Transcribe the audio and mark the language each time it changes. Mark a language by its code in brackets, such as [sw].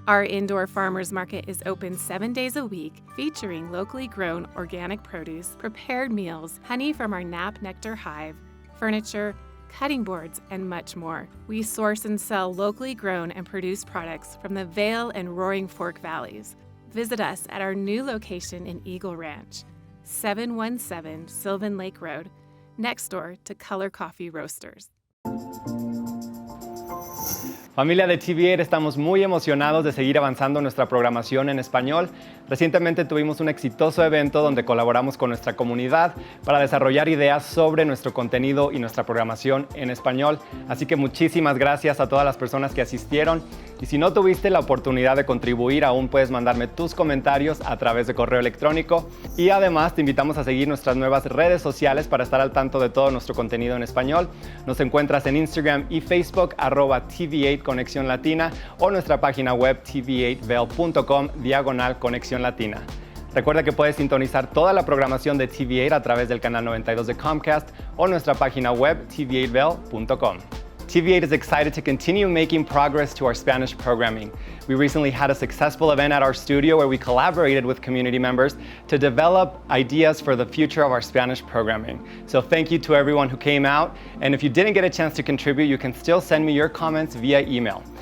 [en] Our indoor farmers market is open 7 days a week, featuring locally grown organic produce, prepared meals, honey from our Nap Nectar hive, furniture, cutting boards, and much more. We source and sell locally grown and produced products from the Vail and Roaring Fork Valleys. Visit us at our new location in Eagle Ranch, 717 Sylvan Lake Road, next door to Color Coffee Roasters. [es] Familia de TV8, estamos muy emocionados de seguir avanzando nuestra programación en español. Recientemente tuvimos un exitoso evento donde colaboramos con nuestra comunidad para desarrollar ideas sobre nuestro contenido y nuestra programación en español. Así que muchísimas gracias a todas las personas que asistieron. Y si no tuviste la oportunidad de contribuir, aún puedes mandarme tus comentarios a través de correo electrónico. Y además te invitamos a seguir nuestras nuevas redes sociales para estar al tanto de todo nuestro contenido en español. Nos encuentras en Instagram y Facebook, @TV8 Conexión Latina, o nuestra página web tv8vail.com/Conexión Latina. Recuerda que puedes sintonizar toda la programación de TV8 a través del canal 92 de Comcast o nuestra página web tv8vail.com. [en] TV8 is excited to continue making progress to our Spanish programming. We recently had a successful event at our studio where we collaborated with community members to develop ideas for the future of our Spanish programming. So thank you to everyone who came out. And if you didn't get a chance to contribute, you can still send me your comments via email.